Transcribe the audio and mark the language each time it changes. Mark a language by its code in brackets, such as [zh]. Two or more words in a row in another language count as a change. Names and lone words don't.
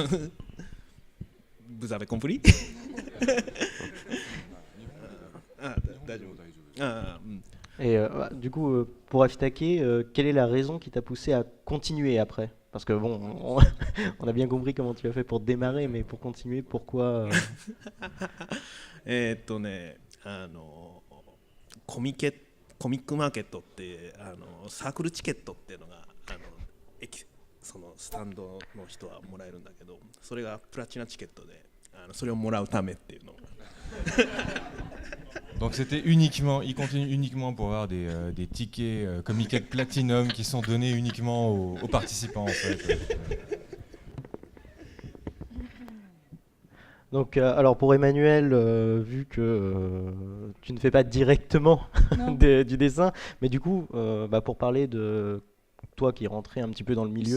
[fr] Vous avez compris? Et du coup, pour Aftake, quelle est la raison qui t'a poussé à continuer après? Parce que bon, on a bien compris comment tu as fait pour démarrer, mais pour continuer, pourquoi [ja] コミックマーケットってサークルチケットっていうのがそのスタンドの人はもらえるんだけど、それがプラチナチケットでそれをもらうためっていうのが。 [fr] Donc c'était uniquement, il continue uniquement pour avoir des tickets Comiket Platinum qui sont donnés uniquement aux participants en fait. Donc, alors pour Emmanuel, vu que tu ne fais pas directement du dessin, mais du coup, pour parler de toi qui es rentré un petit peu dans le milieu,